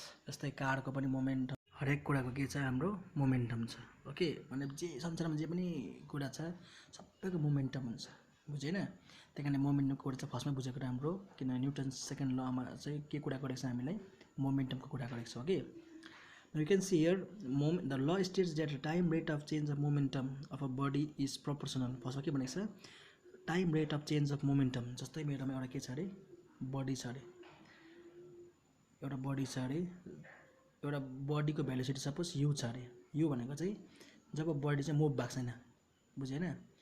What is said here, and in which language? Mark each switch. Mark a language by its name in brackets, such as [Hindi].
[Nepali] जस्तै कारको पनि मोमेन्टम, हरेक कुराको के छ, हाम्रो मोमेन्टम छ। ओके, भने जे संसारमा जे पनि कुरा छ सबैको मोमेन्टम हुन्छ। बुझ्यो हैन? त्यही कारण मोमेन्टमको कुरा चाहिँ फर्स्टमै बुझेको राम्रो, किनभने न्युटन सेकेन्ड लमा चाहिँ के कुरा गरेको छ हामीलाई, मोमेन्टमको कुरा गरेको छ। [English] Okay, you can see here the law states that the time rate of change of momentum of a body is proportional. [Nepali] फर्स्टमा के भनेको छ, [English] Time rate of change of momentum. [Nepali] जस्तै मेरोमा एउटा के छ अरे, बडी छ अरे, एउटा बडी छ अरे, एउटा बडीको भेलोसिटी सपोज यु छ अरे। यु भनेको चाहिँ जब बडी चाहिँ मुभ भएको छैन, बुझ्यो हैन?